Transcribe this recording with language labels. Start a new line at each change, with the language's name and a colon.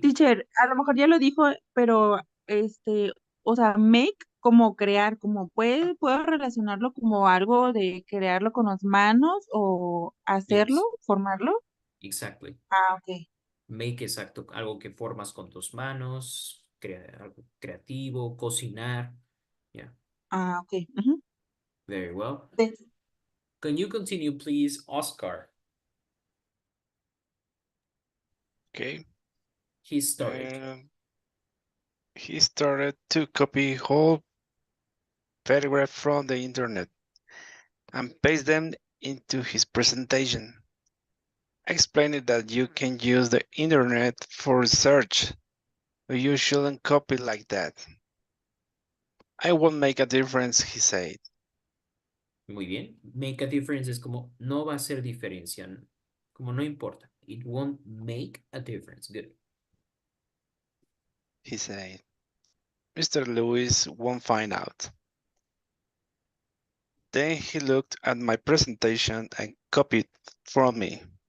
Spanish: Teacher, a lo mejor ya lo dijo, pero o sea, make como crear, como puedo relacionarlo como algo de crearlo con las manos o hacerlo,
English: Yes,
Spanish: formarlo.
English: exactly. Ok.
Spanish: Make, exacto, algo que formas con tus manos, algo creativo, cocinar.
English: Yeah, Ok. Ujú. very well. Then- Can you continue, please, Oscar? Okay. He started. He started to copy whole paragraph from the internet and paste them into his presentation, explaining that you can use the internet for research, but you shouldn't copy like that. I won't make a difference, he said.
Spanish: Muy bien.
English: Make a difference
Spanish: es como no va a hacer diferencia, como no importa.
English: It won't make a difference. Good. He said. Mr. Lewis won't find out. Then he looked at my presentation and copied from me.